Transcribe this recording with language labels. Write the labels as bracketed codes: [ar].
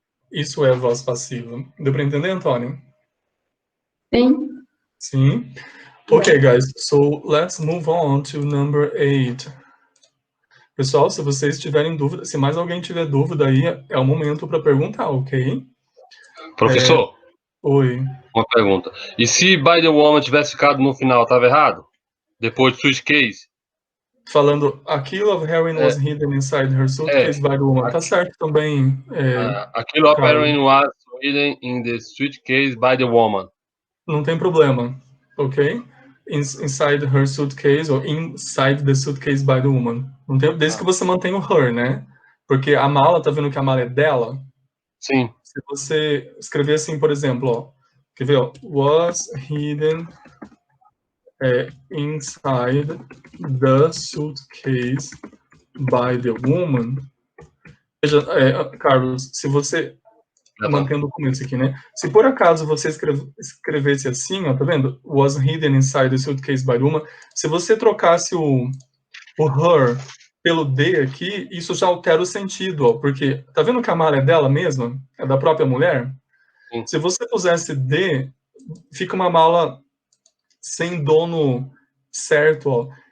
[pt] Isso é a voz passiva. Deu para entender, Antônio? Sim. [en] Sim. Okay, guys. So let's move on to number 8. [pt] Pessoal, se vocês tiverem dúvida, se mais alguém tiver dúvida aí, é o momento para perguntar, ok? Professor? Oi. Uma pergunta. E se by the woman tivesse ficado no final, estava errado? Depois de suitcase? [en] Falando, a kilo of heroin was hidden inside her suitcase by the woman. Tá certo também. A kilo of heroin was hidden in the suitcase by the woman. [pt] Não tem problema, ok? [en] inside her suitcase ou inside the suitcase by the woman. [pt] Não tem, desde que você mantenha o her, né? Porque a mala, tá vendo que a mala é dela? Sim. Se você escrever assim, por exemplo, ó, quer ver, ó, was hidden inside the suitcase by the woman. Veja, Carlos, se você mantendo o começo aqui, né? Se por acaso você escrevesse assim, ó, tá vendo? [en] Was hidden inside the suitcase by the woman. [pt] Se você trocasse o her pelo D aqui, isso já altera o sentido, ó, porque tá vendo que a mala é dela mesma? É da própria mulher? Sim. Se você pusesse D, fica uma mala sem dono certo, ó.